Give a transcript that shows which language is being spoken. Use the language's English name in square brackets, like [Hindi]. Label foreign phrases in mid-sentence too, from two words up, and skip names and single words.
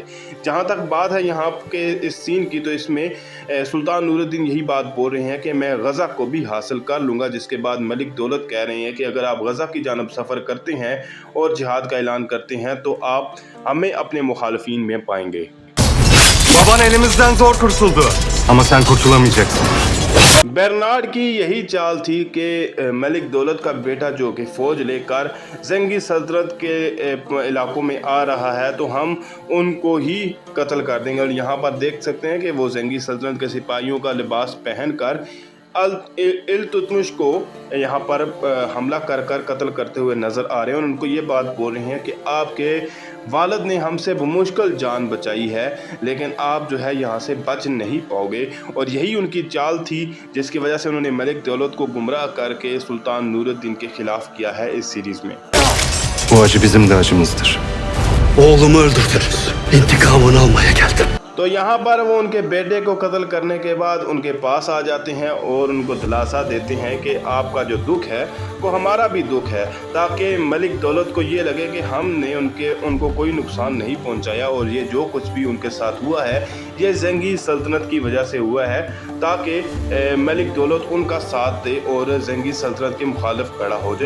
[Hindi] जहाँ तक बात है यहाँ के इस सीन की, तो इसमें सुल्तान नूरुद्दीन यही बात बोल रहे हैं कि मैं गज़ा को भी हासिल कर लूँगा, जिसके बाद मलिक दौलत कह रहे हैं कि अगर आप गज़ा की जानब सफ़र करते हैं और जिहाद का ऐलान करते हैं तो आप हमें अपने मुखालफीन में पाएंगे। [Turkish] Baban elimizden zor kurtuldu. Ama sen kurtulamayacaksın. [Hindi] बर्नार्ड की यही चाल थी कि मलिक दौलत का बेटा जो कि फ़ौज लेकर ज़ंगी सल्तनत के इलाकों में आ रहा है तो हम उनको ही कत्ल कर देंगे। और यहाँ पर देख सकते हैं कि वो ज़ंगी सल्तनत के सिपाहियों का लिबास पहनकर इल्तुतमिश को यहाँ पर हमला कर कत्ल करते हुए नज़र आ रहे हैं। और उनको ये बात बोल रहे हैं कि आपके वालिद ने हमसे बमुश्किल जान बचाई है, लेकिन आप जो है यहाँ से बच नहीं पाओगे। और यही उनकी चाल थी जिसकी वजह से उन्होंने मलिक दौलत को गुमराह करके सुल्तान नूरुद्दीन के ख़िलाफ़ किया है इस सीरीज़ में। [Turkish] Bu acı bizim de acımızdır. Oğlumu öldürdünüz. İntikamını almaya geldim. [Hindi] तो यहाँ पर वो उनके बेटे को कत्ल करने के बाद उनके पास आ जाते हैं और उनको दिलासा देते हैं कि आपका जो दुख है वो हमारा भी दुख है, ताकि मलिक दौलत को ये लगे कि हमने उनको कोई नुकसान नहीं पहुँचाया और ये जो कुछ भी उनके साथ हुआ है ये ज़ंगी सल्तनत की वजह से हुआ है, ताकि मलिक दौलत उनका साथ दे और ज़ंगी सल्तनत के मुखालिफ खड़ा हो जाए।